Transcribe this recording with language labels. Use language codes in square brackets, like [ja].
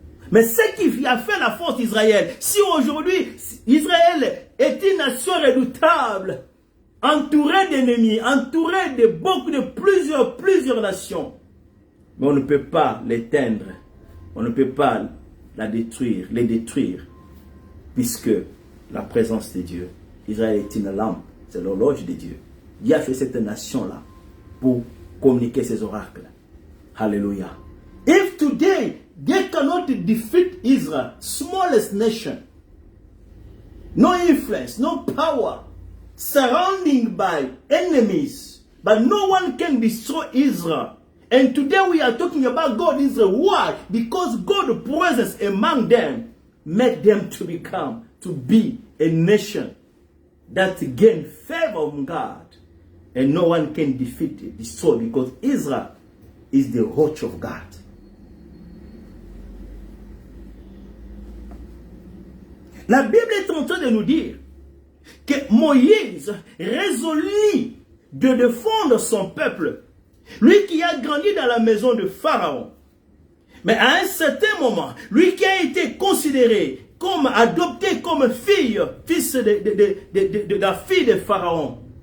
[fr] Mais ce qui a fait la force d'Israël, si aujourd'hui Israël est une nation redoutable, entourée d'ennemis, entourée de plusieurs nations, mais on ne peut pas l'éteindre, on ne peut pas les détruire, puisque la présence de Dieu, Israël est une lampe, c'est l'horloge de Dieu. Dieu a fait cette nation-là pour communiquer ses oracles. Hallelujah. [en] If today they cannot defeat Israel, smallest nation, no influence, no power, surrounded by enemies, but no one can destroy Israel. And today we are talking about God Israel. Why? Because God's presence among them made them to be a nation that gain favor of God. And no one can defeat it, destroy, because Israel is the roach of God. [fr] La Bible est en train de nous dire que Moïse résolut de défendre son peuple. Lui qui a grandi dans la maison de Pharaon. Mais à un certain moment, lui qui a été considéré comme adopté comme fils de la fille de Pharaon.